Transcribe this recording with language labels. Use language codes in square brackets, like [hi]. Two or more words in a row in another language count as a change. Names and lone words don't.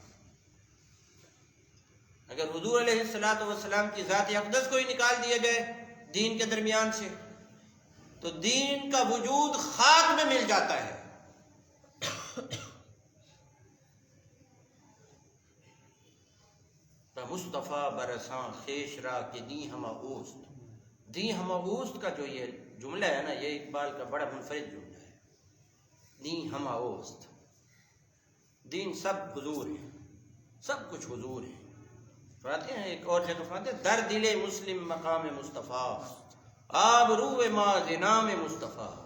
[ur] اگر حضور علیہ السلام کی ذات اقدس کو ہی نکال دیا جائے دین کے درمیان سے تو دین کا وجود خاک میں مل جاتا ہے۔ [fa] مصطفیٰ برساں خیش را کہ دیں ہما اوست، دیں ہما اوست [ur] کا جو یہ جملہ ہے نا، یہ اقبال کا بڑا منفرد جملہ ہے۔ [fa] دیں ہما اوست، [ur] دین سب حضور ہے، سب کچھ حضور ہے۔ فرماتے ہیں ایک اور جگہ فرماتے ہیں [fa] در دل مسلم مقام مصطفیٰ، آب روح ما نام مصطفیٰ۔